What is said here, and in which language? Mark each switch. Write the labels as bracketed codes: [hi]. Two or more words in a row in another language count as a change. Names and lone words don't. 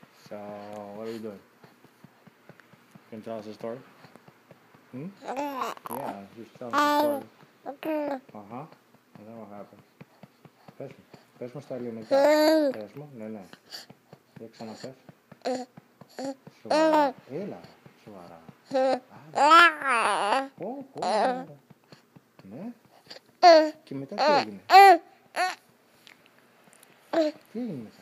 [en] So, what are you doing? Can you tell us a story? Hmm? Yeah, just tell us a story. Uh-huh. And then what happens? [el] Πες μου. Πες μου στα ελληνικά. Πες μου. Ναι, ναι. Για ξαναπες. Σοβαρά. Έλα. Σοβαρά. Πω, πω. Ναι. Και μετά τι έγινε? Τι έγινε μετά?